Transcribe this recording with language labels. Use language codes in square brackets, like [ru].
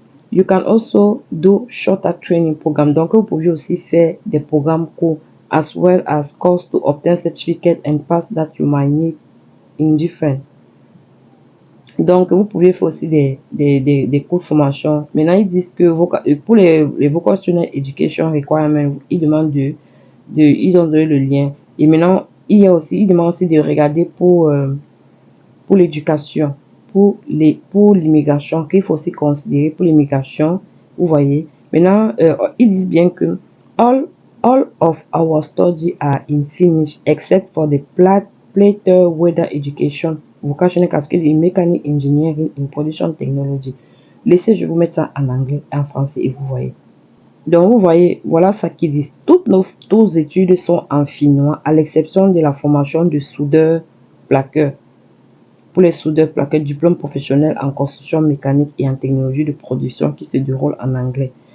[en] You can also do shorter training program. [fr] Donc, vous pouvez aussi faire des programmes courts [en] as well as course to obtain certificate and pass that you might need in different. [fr] Donc, vous pouvez faire aussi des cours de formation. Maintenant, ils disent que pour les [en] vocational education requirements, [fr] ils demandent ils ont donné le lien. Et maintenant, ils demandent aussi de regarder pour l'éducation, pour l'immigration, qu'il faut aussi considérer pour l'immigration. Vous voyez. Maintenant, ils disent bien que [en] all of our studies are in Finnish except for the plater weather education, vocational qualification in mechanic engineering in production technology. [fr] Laissez, je vous mettre ça en anglais, en français et vous voyez. Donc, vous voyez, voilà ça qu'ils disent. Toutes nos études sont en finnois, à l'exception de la formation de soudeur plaqueur. Pour les soudeurs plaqueurs, diplôme professionnel en construction mécanique et en technologie de production qui se déroule en anglais.